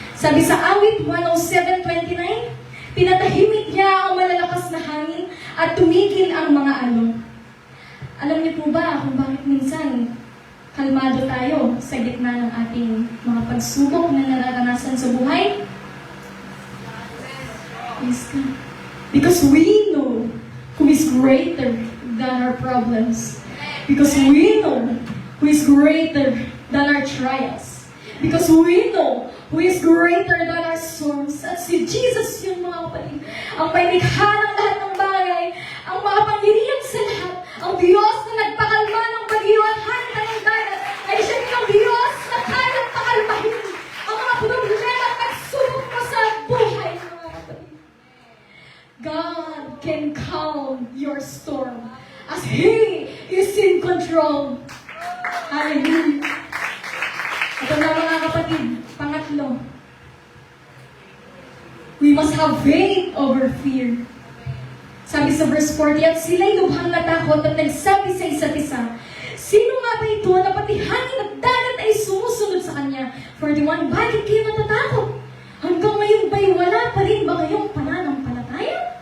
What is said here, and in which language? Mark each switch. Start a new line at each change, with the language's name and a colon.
Filipino: Sabi sa awit 107:29, pinatahimik niya ang malalakas na hangin at tumigil ang mga alon. Alam niyo po ba kung bakit minsan kalmado tayo sa gitna ng ating mga pagsubok na nararanasan sa buhay?
English: Yes, God. Because we know who is greater than our problems. Because we know who is greater than our trials. Because we know who is greater than our storms.
Filipino: At si Jesus yun, mga kapatid. Ang may likha ng lahat ng bagay. Ang makapangyarihan sa lahat. Ang Diyos na nagpakalma ng bagyo at handa ng dagat. Ay siya yung Diyos na kayang pakalmahin ang mga problema at pagsubok mo sa buhay, mga kapatid.
English: God can calm your storm as He is in control. Hallelujah.
Filipino: Ito na, mga kapatid, pangatlo.
English: We must have faith over fear.
Filipino: Sabi sa verse 40, at sila'y lubhang natakot at nagsabi sa isa't isa, sino nga ba ito na pati hangin at dagat ay sumusunod sa kanya? 41, bakit kayo natatakot? Hanggang ngayon ba'y wala pa rin ba kayong pananampalataya?